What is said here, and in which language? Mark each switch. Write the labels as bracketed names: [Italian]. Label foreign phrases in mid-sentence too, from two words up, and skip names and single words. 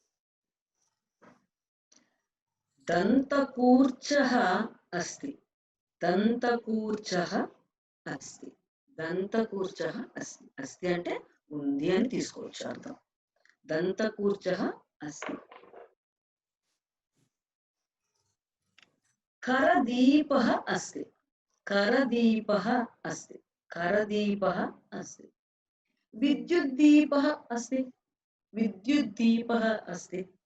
[Sanskrit] దంతకూర్చः అస్తి, దంతకూర్చః అస్తి. దంతకూర్చః అస్తి. [Telugu] అస్తి అంటే ఉంది అని తీసుకోవచ్చు అర్థం. [Sanskrit] దంతకూర్చః అస్తి. करदीपः अस्ति. करदीपः अस्ति. करदीपः अस्ति. विद्युद्दीपः अस्ति. विद्युद्दीपः अस्ति.